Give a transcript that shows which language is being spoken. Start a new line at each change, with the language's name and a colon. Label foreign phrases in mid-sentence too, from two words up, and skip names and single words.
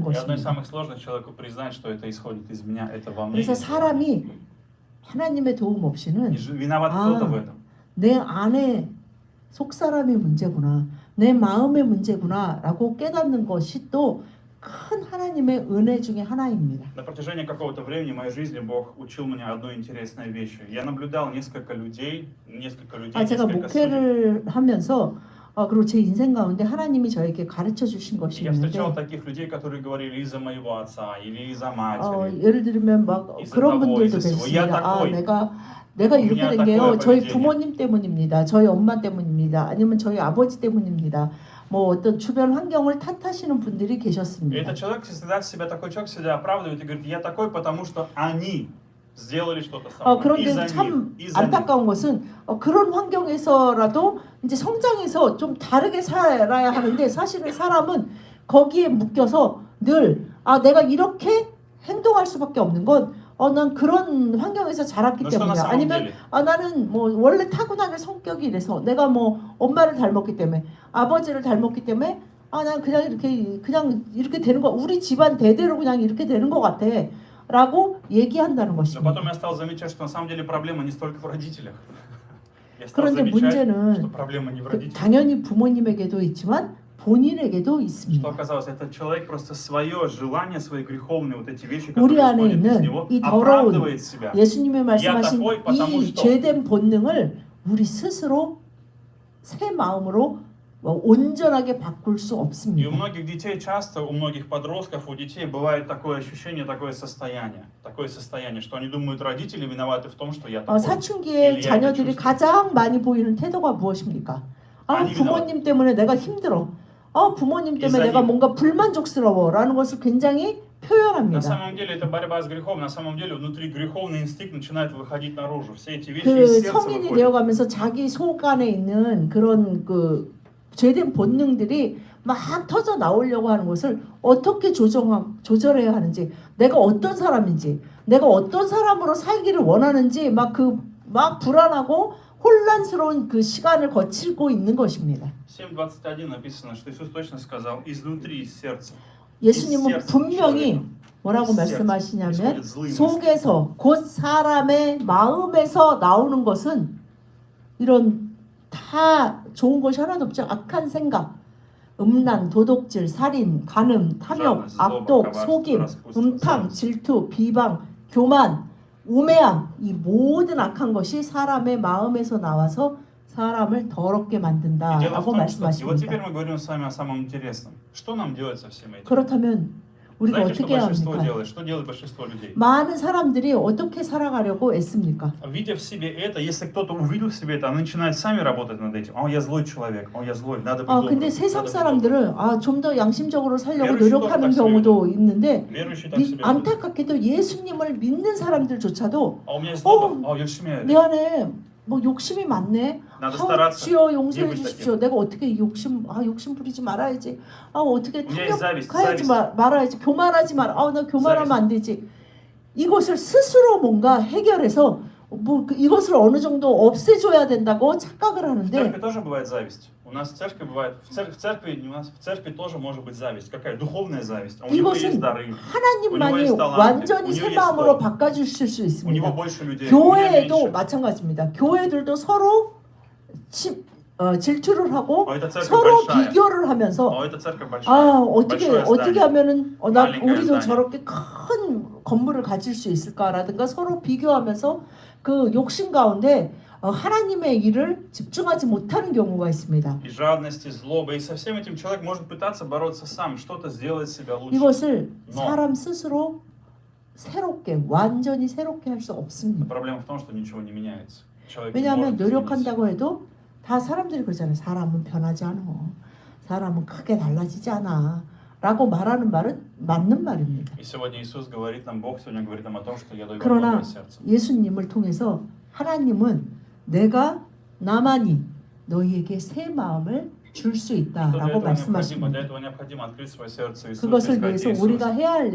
Russian: И одно из
Korean: 것입니다.
Russian: самых сложных человеку признать, что это исходит из меня, это во мне.
Korean: 그래서
Russian: есть.
Korean: 사람이 하나님의 도움 없이는
Russian: Виноват кто-то в этом.
Korean: 내 안에 속 사람의 문제구나, 내 마음의 문제구나라고 깨닫는 것이 또 큰 하나님의 은혜 중에 하나입니다.
Russian: На протяжении какого-то времени в моей жизни Бог учил меня одной интересной вещью. Я наблюдал несколько людей,
Korean: 제가
Russian: несколько судей.
Korean: 목회를 하면서 그리고 제 인생 가운데 하나님이 저에게 가르쳐 주신 것이
Russian: Я
Korean: 있는데
Russian: встречал таких людей, которые говорили из-за моего отца или из-за матери.
Korean: 예를 들면 막 있었다고, 그런 분들도 있었어요. 계십니다. 야, 내가 이렇게 야, 된 게요.
Russian: такое
Korean: 저희
Russian: поведение.
Korean: 부모님 때문입니다. 저희 엄마 때문입니다. 아니면 저희 아버지 때문입니다. 뭐 어떤 주변 환경을 탓하시는 분들이
Russian: И
Korean: 계셨습니다.
Russian: этот человек всегда себя, такой человек себя оправдывает и говорит, я такой, потому что они сделали что-то со мной.
Korean: 그런데
Russian: Из-за
Korean: 참
Russian: них, из-за них.
Korean: 안타까운 것은 그런 환경에서라도 이제 성장해서 좀 다르게 살아야 하는데 사실은 사람은 거기에 묶여서 늘 내가 이렇게 행동할 수밖에 없는 건 난 그런 환경에서 자랐기
Russian: Но что на
Korean: 때문이야.
Russian: самом
Korean: 아니면
Russian: деле?
Korean: 나는 뭐 원래 타고나는 성격이 이래서 내가 뭐 엄마를 닮았기 때문에 아버지를 닮았기 때문에 난 그냥 이렇게 되는 거 우리 집안 대대로 그냥 이렇게 되는 것 같아라고 얘기한다는
Russian: Но
Korean: 것입니다.
Russian: потом я стал замечать, что на самом деле проблема не столько в родителях. Я стал
Korean: 그런데
Russian: замечать,
Korean: 문제는
Russian: что проблема не в родителях.
Korean: 당연히 부모님에게도 있지만 본인에게도
Russian: Что
Korean: 있습니다.
Russian: оказалось, этот человек просто свое желание, свои греховные вот эти вещи,
Korean: 우리
Russian: которые
Korean: 안에
Russian: исходят из
Korean: 있는
Russian: него,
Korean: 이 더러운
Russian: оправдывает себя.
Korean: 예수님의 말씀하신
Russian: такой, потому
Korean: 이
Russian: что.
Korean: 죄된 본능을 우리 스스로 새 마음으로 온전하게 바꿀 수
Russian: И у
Korean: 없습니다.
Russian: многих детей часто, у многих подростков, у детей бывает такое ощущение, такое состояние, что они думают, родители виноваты в том, что я такой.
Korean: 사춘기의 자녀들이 가장 많이 보이는 태도가 무엇입니까? 부모님 때문에 내가 힘들어. 부모님 때문에 내가 뭔가 불만족스러워라는 것을 굉장히
Russian: На
Korean: 표현합니다.
Russian: самом деле это борьба с грехом. На самом деле внутри греховный инстинкт начинает выходить наружу. Все эти вещи
Korean: 그
Russian: из сердца
Korean: 성인이
Russian: выходят.
Korean: 되어가면서 자기 속 안에 있는 그런 그 죄된 본능들이 막 터져 나오려고 하는 것을 어떻게 조절해야 하는지, 내가 어떤 사람인지, 내가 어떤 사람으로 살기를 원하는지 막 불안하고 혼란스러운 그 시간을 거치고 있는 것입니다.
Russian: 7:21 написано, что Иисус точно сказал, изнутри, из сердца.
Korean: 예수님은 분명히 뭐라고 말씀하시냐면 속에서 곧 사람의 마음에서 나오는 것은 이런 다 좋은 것이 하나도 없죠. 악한 생각, 음란, 도둑질, 살인, 간음, 탐욕, 악독, 속임, 음탕, 질투, 비방, 교만, 우매함, 이 모든 악한 것이 사람의 마음에서 나와서 사람을 더럽게
Russian: И дело в
Korean: 만든다라고
Russian: том, что... И вот теперь
Korean: 말씀하십니다.
Russian: мы говорим с вами о самом интересном. Что нам делать со всем этим?
Korean: 그렇다면 우리가
Russian: Знаете, что
Korean: 어떻게 해야
Russian: большинство
Korean: 합니까?
Russian: делает? Что делает большинство людей?
Korean: 많은 사람들이 어떻게 살아가려고 애씁니까?
Russian: Видя в себе это, если кто-то увидел в себе это, они начинают сами работать над этим. Я злой человек, я злой, надо быть добрым.
Korean: 근데 세상
Russian: надо быть добрым.
Korean: 사람들은 좀 더 양심적으로 살려고
Russian: верующий
Korean: 노력하는
Russian: тоже так
Korean: 경우도 있는데
Russian: Верующие так себя ведут.
Korean: 안타깝게도 예수님을 믿는 사람들조차도
Russian: У меня есть злоба,
Korean: 열심히 해야 돼. 내 안에 뭐 욕심이 많네. 나도 стараться. 주여 용서해
Russian: Не быть
Korean: 주십시오. 내가 어떻게 욕심 부리지 말아야지. 어떻게
Russian: У меня есть зависть,
Korean: 탐욕하지
Russian: зависть.
Korean: 말아야지. 교만하지 말. 나 교만하면
Russian: зависть.
Korean: 안 되지. 이것을 스스로 뭔가 해결해서 이것을 어느 정도 없애줘야 된다고 착각을
Russian: В
Korean: 하는데
Russian: церкви тоже бывает зависть. У нас в церкви бывает, в церкви тоже может быть зависть. Какая? Духовная зависть. А у него есть
Korean: 이것은
Russian: дары.
Korean: 하나님만이
Russian: у него есть
Korean: 완전히
Russian: у
Korean: 새
Russian: него есть
Korean: 마음으로 도. 바꿔주실 수
Russian: У него
Korean: 있습니다.
Russian: больше людей.
Korean: 교회에도
Russian: у меня меньше.
Korean: 마찬가지입니다. 교회들도 서로 질투를 하고
Russian: эта церковь
Korean: 서로
Russian: большая.
Korean: 비교를 하면서
Russian: Эта церковь большая.
Korean: 어떻게
Russian: большое здание.
Korean: 하면은 마린가요, 우리도
Russian: здание.
Korean: 저렇게 큰 건물을 가질 수 있을까라든가 서로 비교하면서 그 욕심 가운데 하나님의 일을 집중하지 못하는 경우가 있습니다.
Russian: И жадность, и злоба. И со всем этим человек может пытаться бороться сам, что-то сделать себя лучше.
Korean: 이것을
Russian: Но.
Korean: 사람 스스로 완전히 새롭게 할 수
Russian: Но
Korean: 없습니다.
Russian: проблема в том, что ничего не меняется. Человек не может
Korean: 왜냐하면
Russian: измениться.
Korean: 노력한다고 해도 다 사람들이 그러잖아요. 사람은 변하지 않아. 사람은 크게 달라지지 않아. 라고 말하는 말은 맞는 말입니다.
Russian: И сегодня Иисус говорит нам, Бог сегодня говорит нам о том, что я даю вам
Korean: 그러나
Russian: новое сердце.
Korean: 예수님을 통해서 하나님은 내가 나만이 너희에게 새 마음을 줄 수
Russian: Что для
Korean: 있다라고
Russian: этого необходимо?
Korean: 말씀하십니다.
Russian: Для этого необходимо открыть свое сердце Иисусу и
Korean: 그것을
Russian: сказать:
Korean: 위해서
Russian: Иисус,
Korean: 우리가 해야 할